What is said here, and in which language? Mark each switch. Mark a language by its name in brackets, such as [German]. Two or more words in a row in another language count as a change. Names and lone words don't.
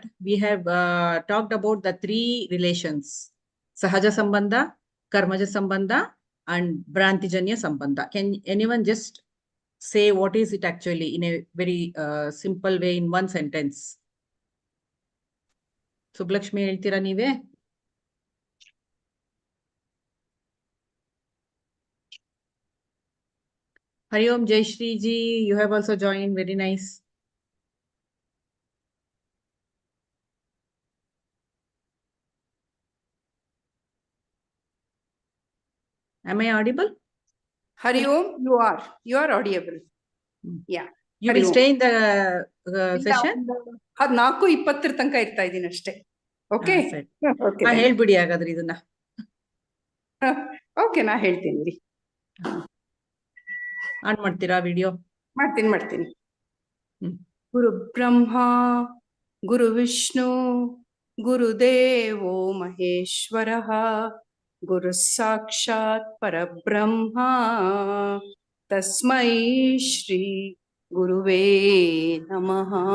[English] We have talked about the 3 relations: Sahaja Sambandha, Karmaja Sambandha, and Brantijanya Sambandha. Can anyone just say what is it actually in a very simple way in one sentence? [Kannada] Sublakshmi ಹೇಳ್ತೀರಾ ನೀವೇ? [English] Hari Om, Jai Shri ji, you have also joined. Very nice. Am I audible? Hari Om, you are audible. Yeah. You will stay in the session? [Kannada] ಅದು 4:20 ತನಕ ಇರ್ತಾ ಇದ್ದೀನಿ ಅಷ್ಟೇ. ಓಕೆ ಹೇಳ್ಬಿಡಿ ಹಾಗಾದ್ರೆ ಇದನ್ನ. ಓಕೆ, ನಾ ಹೇಳ್ತೀನಿ ರೀ. ಆನ್ ಮಾಡ್ತೀರಾ ವಿಡಿಯೋ? ಮಾಡ್ತೀನಿ. [Sanskrit] ಗುರು ಬ್ರಹ್ಮ ಗುರು ವಿಷ್ಣು ಗುರುದೇವೋ ಮಹೇಶ್ವರಃ ಗುರು ಸಾಕ್ಷಾತ್ ಪರಬ್ರಹ್ಮ ತಸ್ಮೈ ಶ್ರೀ ಗುರುವೇ ನಮಃ.